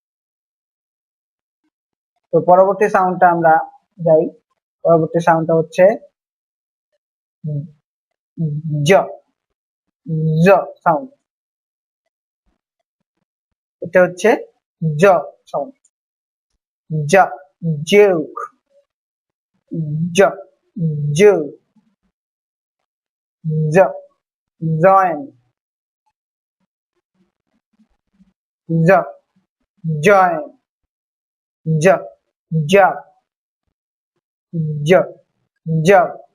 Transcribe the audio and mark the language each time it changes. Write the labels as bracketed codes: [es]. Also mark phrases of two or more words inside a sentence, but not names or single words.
[bn] তো পরবর্তী সাউন্ডটা আমরা যাই। পরবর্তী সাউন্ডটা হচ্ছে জ, জ সাউন্ড। এটা হচ্ছে জ সাউন্ড। জ, joke, জ, joke, জ, join, জ, join, জ, job, জ, job,